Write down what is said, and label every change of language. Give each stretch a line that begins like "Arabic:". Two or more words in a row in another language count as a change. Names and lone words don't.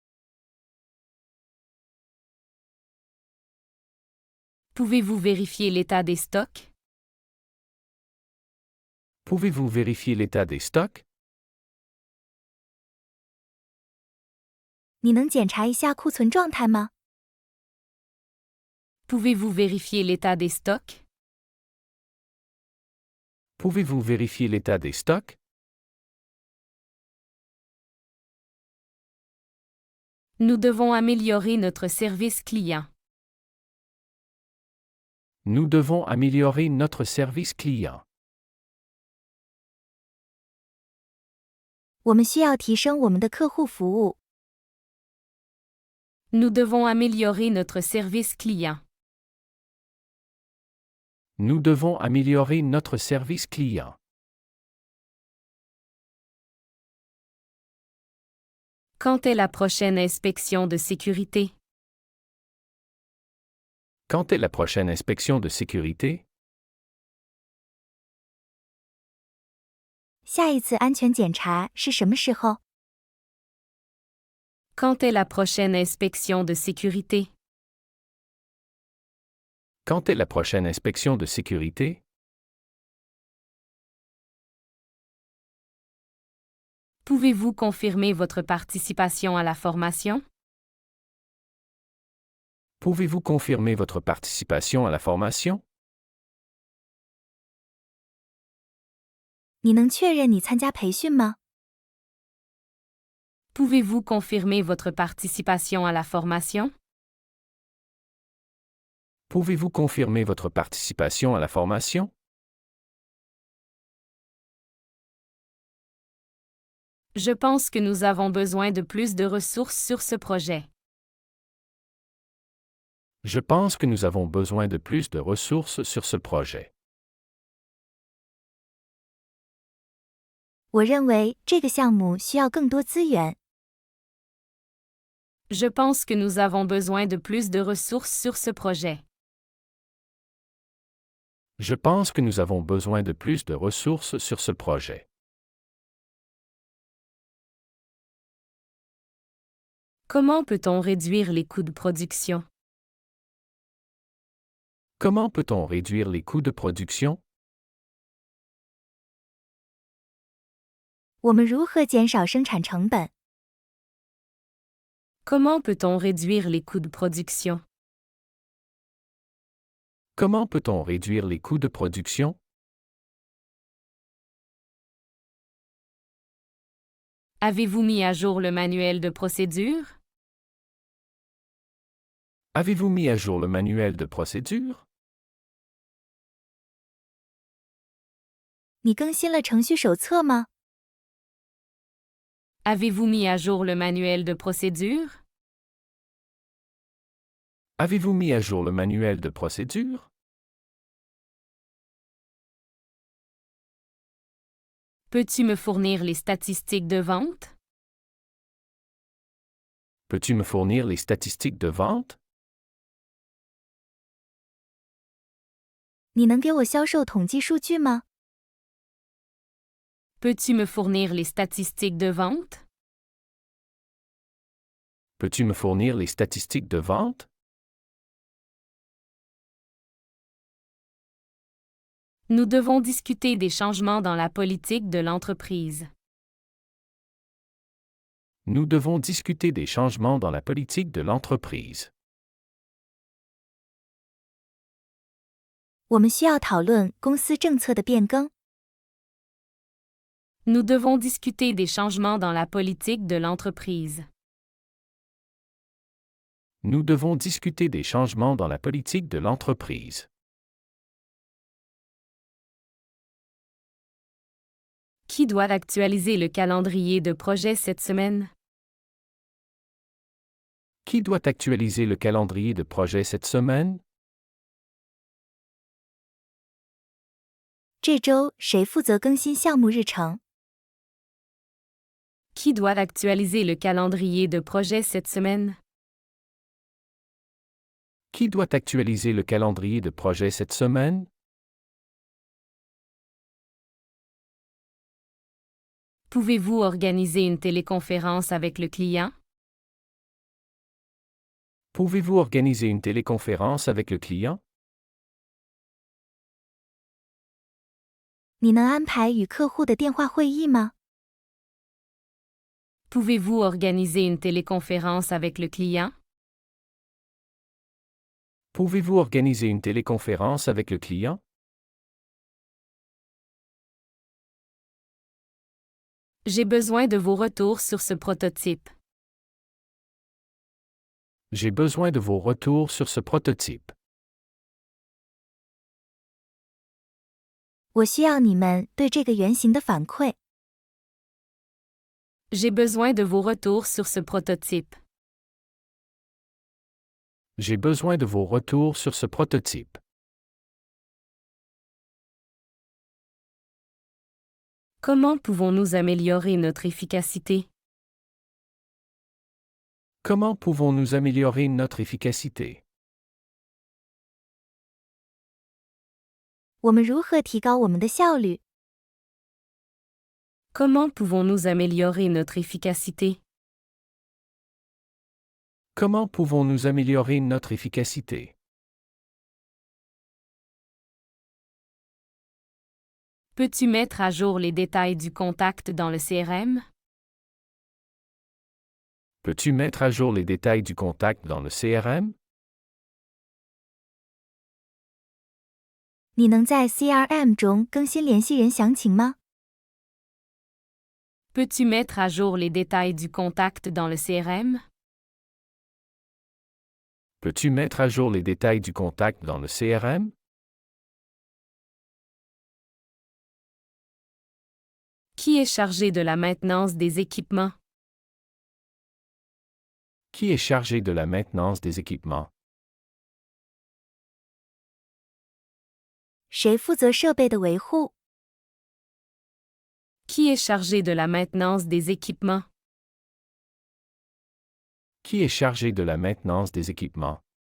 French: Pouvez-vous vérifier l'état des stocks? Pouvez-vous vérifier l'état des stocks?
Chinese: 你能检查一下库存状态吗？
French: Pouvez-vous vérifier l'état des stocks? Pouvez-vous vérifier l'état des stocks? Nous devons améliorer notre service client. Nous devons améliorer notre service client.
Chinese: 我们需要提升我们的客户服务。
French: Nous devons améliorer notre service client. Nous devons améliorer notre service client. Quand est la prochaine inspection de sécurité? Quand est la prochaine inspection de sécurité?
Chinese: 下一次安全检查是什么时候？
French: Quand est la prochaine inspection de sécurité? Quand est la prochaine inspection de sécurité? Pouvez-vous confirmer votre participation à la formation? Pouvez-vous confirmer votre participation à la formation?
Chinese: 你能确认你参加培训吗？
French: Pouvez-vous confirmer votre participation à la formation? Pouvez-vous confirmer votre participation à la formation? Je pense que nous avons besoin de plus de ressources sur ce projet. Je pense que nous avons besoin de plus de ressources sur ce projet.
Chinese: 我认为这个项目需要更多资源。
French: Je pense que nous avons besoin de plus de ressources sur ce projet. Je pense que nous avons besoin de plus de ressources sur ce projet. Comment peut-on réduire les coûts de production? Comment peut-on réduire les coûts de production?
Chinese: 我们如何减少生产成本？
French: Comment peut-on réduire les coûts de production? Comment peut-on réduire les coûts de production? Avez-vous mis à jour le manuel de procédure? Avez-vous mis à jour le manuel de procédure?
Chinese: 你更新了程序手册吗？
French: Avez-vous mis à jour le manuel de procédure? Avez-vous mis à jour le manuel de procédure? Peux-tu me fournir les statistiques de vente? Peux-tu me fournir les statistiques de vente?
Chinese: 你能给我销售统计数据吗？
French: Peux-tu me fournir les statistiques de vente? Peux-tu me fournir les statistiques de vente? Nous devons discuter des changements dans la politique de l'entreprise. Nous devons discuter des changements dans la politique de l'entreprise.
Chinese: 我们需要讨论公司政策的变更。
French: Nous devons discuter des changements dans la politique de l'entreprise. Nous devons discuter des changements dans la politique de l'entreprise. Qui doit actualiser le calendrier de projet cette semaine? Qui doit actualiser le calendrier de projet cette semaine?
Chinese: 这周谁负责更新项目日程？
French: Qui doit actualiser le calendrier de projet cette semaine? Qui doit actualiser le calendrier de projet cette semaine? Pouvez-vous organiser une téléconférence avec le client? Pouvez-vous organiser une téléconférence avec le client?
Chinese: 你能安排与客户的电话会议吗？
French: Pouvez-vous organiser une téléconférence avec le client? Pouvez-vous organiser une téléconférence avec le client? J'ai besoin de vos retours sur ce prototype. J'ai besoin de vos retours sur ce prototype.
Chinese: 我需要你们对这个原型的反馈。
French: J'ai besoin de vos retours sur ce prototype. J'ai besoin de vos retours sur ce prototype. Comment pouvons-nous améliorer notre efficacité? Comment pouvons-nous améliorer notre efficacité?
Chinese: 我们如何提高我们的效率？
French: Comment pouvons-nous améliorer notre efficacité? Comment pouvons-nous améliorer notre efficacité? Peux-tu mettre à jour les détails du contact dans le CRM? Peux-tu mettre à jour les détails du contact dans le CRM?
Chinese: 你能在 CRM 中更新联系人详情吗？
French: Peux-tu mettre à jour les détails du contact dans le CRM? Peux-tu mettre à jour les détails du contact dans le CRM? Qui est chargé de la maintenance des équipements? Qui est chargé de la maintenance des équipements?
Chinese: 谁负责设备的维护？
French: Qui est chargé de la maintenance des équipements? Qui est chargé de la maintenance des équipements?